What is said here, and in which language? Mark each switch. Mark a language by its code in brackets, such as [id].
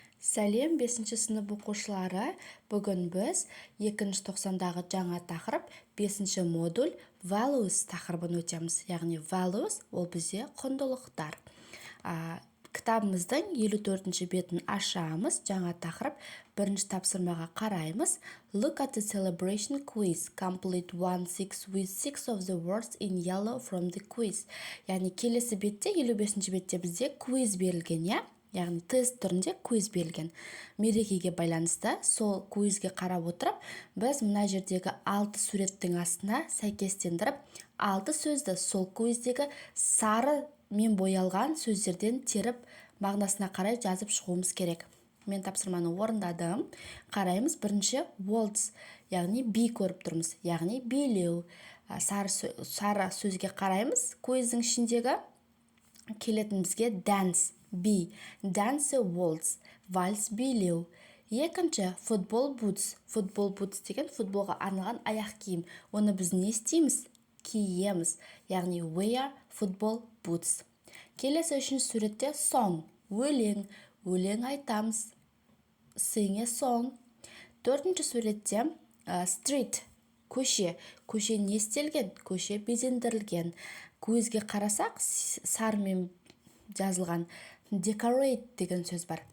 [kk] Сәлем 5-ші сынып оқушылары. Бүгін біз 2-ші тоқсандағы жаңа тақырып 5-ші модуль values тақырыбын өтеміз. Яғни values ол бізде құндылықтар. Кітабымыздың 54-ші бетін ашамыз. Жаңа тақырып 1-ші тапсырмаға қараймыз. [en] Look at the celebration quiz. Complete 1-6 with 6 of the words in yellow from the quiz. [kk] Яғни келесі бетте 55-ші бетте бізде quiz берілген, я? Яғни тест түрінде квиз берілген. Мерекеге байланысты сол квизге қарап отырып, біз мына жердегі 6 суреттің астына сәйкестендіріп, 6 сөзді сол квиздегі сары мен боялған сөздерден теріп, мағынасына қарай жазып шығуымыз керек. Мен тапсырманы орындадым. Қараймыз. Бірінші words, яғни би көріп тұрмыз, яғни билеу. Сары сөзге қараймыз. Квиздің ішіндегі келетін бізге dance, би, dance waltz, вальс билеу. Екінші [en] football boots. [kk] Football boots деген футболға арналған аяқ киім. Оны біз не істейміз? Киеміз. [en] Яғни wear football boots. [kk] Келесі үшінші суретте song, өлең. Өлең айтамыз. [en] Sing a song. [kk] Төртінші суретте street, көше. Көше не істелген? Көше безендірілген. Көзге қарасақ, сармен жазылған decorate деген сөз бар.